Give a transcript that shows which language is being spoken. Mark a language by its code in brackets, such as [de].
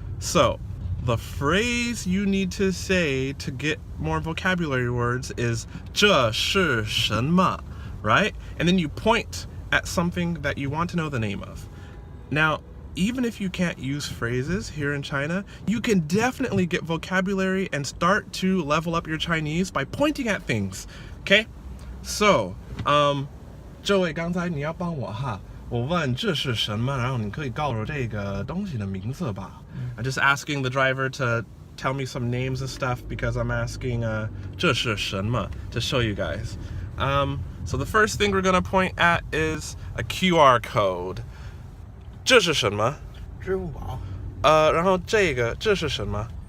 [en] So the phrase you need to say to get more vocabulary words is [zh] 这是什么, [en] right? And then you point at something that you want to know the name of. Now, even if you can't use phrases here in China, you can definitely get vocabulary and start to level up your Chinese by pointing at things, okay? So, [zh] 这位刚才你要帮我哈，我问这是什么，然后你可以告诉我这个东西的名字吧。 [en] I'm just asking the driver to tell me some names and stuff because I'm asking [zh] 这是什么 [en] to show you guys. So the first thing we're going to point at is a QR code. [zh] 这是什么？支付宝。然后这是什么？